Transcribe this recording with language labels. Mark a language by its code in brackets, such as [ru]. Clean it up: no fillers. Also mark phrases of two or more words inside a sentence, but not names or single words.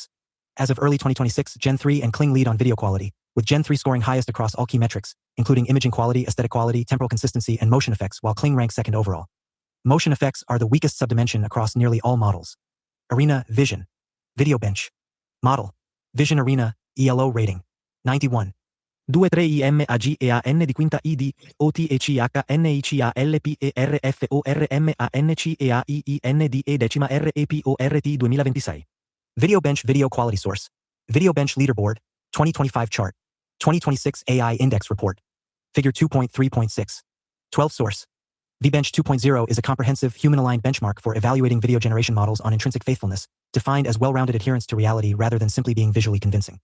[en] As of early 2026, Gen 3 and Kling lead on video quality, with Gen 3 scoring highest across all key metrics, including imaging quality, aesthetic quality, temporal consistency, and motion effects, while Kling ranks second overall. Motion effects are the weakest subdimension across nearly all models. Arena, Vision. Video Bench. Model. Vision Arena, ELO rating. 91. 23IMAGEAN di quinta ID, OTHNICALEPERFORMANCEAIIINDE decima REPORT 2026. Video Bench Video Quality Source. Video Bench Leaderboard, 2025 Chart. 2026 AI Index Report. Figure 2.3.6. 12 Source. VBench 2.0 is a comprehensive, human-aligned benchmark for evaluating video generation models on intrinsic faithfulness, defined as well-rounded adherence to reality rather than simply being visually convincing.